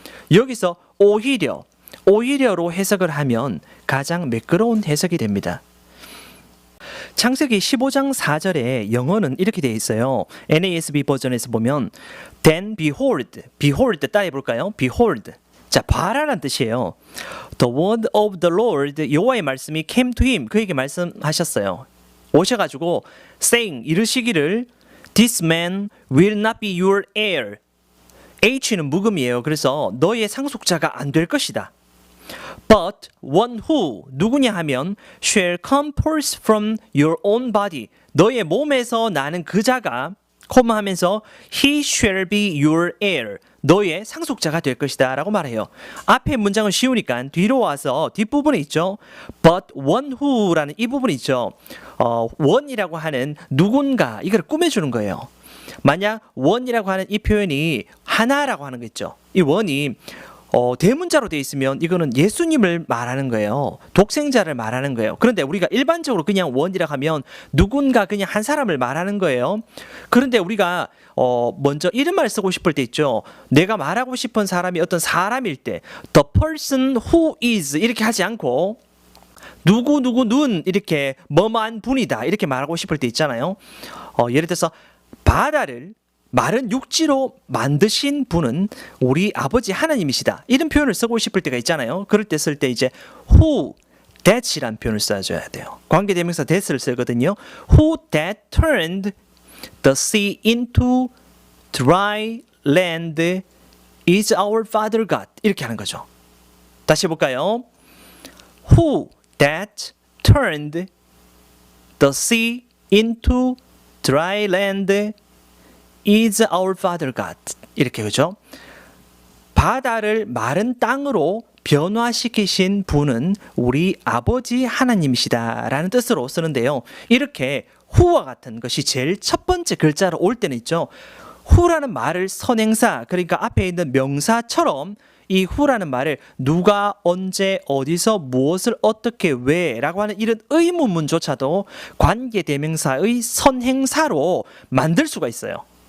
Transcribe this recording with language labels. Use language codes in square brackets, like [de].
[ko] 여기서 오히려로 해석을 하면 가장 매끄러운 해석이 됩니다. 창세기 15장 4절에 영어는 이렇게 되어 있어요. NASB 버전에서 보면 [en] Then behold [ko] 따라해 볼까요? behold. 자, 봐라라는 뜻이에요. [en] The word of the Lord, [ko] 여호와의 말씀이 [en] came to him, [ko] 그에게 말씀하셨어요. 오셔가지고 [en] saying, [ko] 이르시기를 [en] This man will not be your heir. [ko] H는 묵음이에요. 그래서 너의 상속자가 안 될 것이다. [en] But one who, [ko] 누구냐 하면 [en] shall come forth from your own body. [ko] 너의 몸에서 나는 그 자가 코마 하면서 [en] he shall be your heir. [ko] 너의 상속자가 될 것이다 라고 말해요. 앞에 문장은 쉬우니까 뒤로 와서 뒷부분에 있죠. [en] But one who [ko] 라는 이 부분이 있죠. one이라고 하는 누군가 이걸 꾸며주는 거예요. 만약 one이라고 하는 이 표현이 하나라고 하는 거 있죠. 이 one이 대문자로 되어 있으면 이거는 예수님을 말하는 거예요. 독생자를 말하는 거예요. 그런데 우리가 일반적으로 그냥 one이라고 하면 누군가 그냥 한 사람을 말하는 거예요. 그런데 우리가 먼저 이름을 쓰고 싶을 때 있죠. 내가 말하고 싶은 사람이 어떤 사람일 때 [en] the person who is [ko] 이렇게 하지 않고 누구누구는 이렇게 뭐뭐한 분이다 이렇게 말하고 싶을 때 있잖아요. 예를 들어서 바다를 마른 육지로 만드신 분은 우리 아버지 하나님이시다. 이런 표현을 쓰고 싶을 때가 있잖아요. 그럴 때 쓸 때 이제 who that이라는 표현을 써줘야 돼요. 관계대명사 that을 쓰거든요. [en] Who that turned the sea into dry land is our father God. [ko] 이렇게 하는 거죠. 다시 해볼까요? [en] Who that turned the sea into dry land is our father God. [ko] 이렇게 그죠? 바다를 마른 땅으로 변화시키신 분은 우리 아버지 하나님이시다라는 뜻으로 쓰는데요. 이렇게 who와 같은 것이 제일 첫 번째 글자로 올 때는 있죠. who라는 말을 선행사, 그러니까 앞에 있는 명사처럼 이 who라는 말을 누가 언제 어디서 무엇을 어떻게 왜라고 하는 이런 의문문조차도 관계대명사의 선행사로 만들 수가 있어요.